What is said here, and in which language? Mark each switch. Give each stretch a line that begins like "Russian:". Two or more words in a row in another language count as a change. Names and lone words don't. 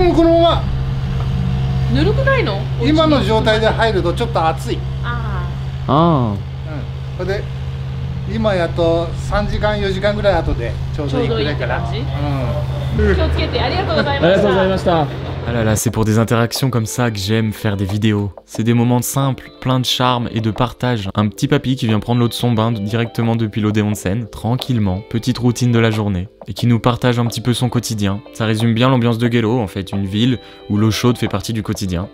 Japanese: このまま。ぬるくないの？今の状態で入るとちょっと熱い。ああ。それで今やと3時間4時間ぐらい後でちょうどいいくらいから。気をつけて、ありがとうございました。ありがとうございました。
French: Ah là là, c'est pour des interactions comme ça que j'aime faire des vidéos. C'est des moments simples, pleins de charme et de partage. Un petit papy qui vient prendre l'eau de son bain directement depuis l'eau des onsen, tranquillement, petite routine de la journée, et qui nous partage un petit peu son quotidien. Ça résume bien l'ambiance de Gero, en fait, une ville où l'eau chaude fait partie du quotidien.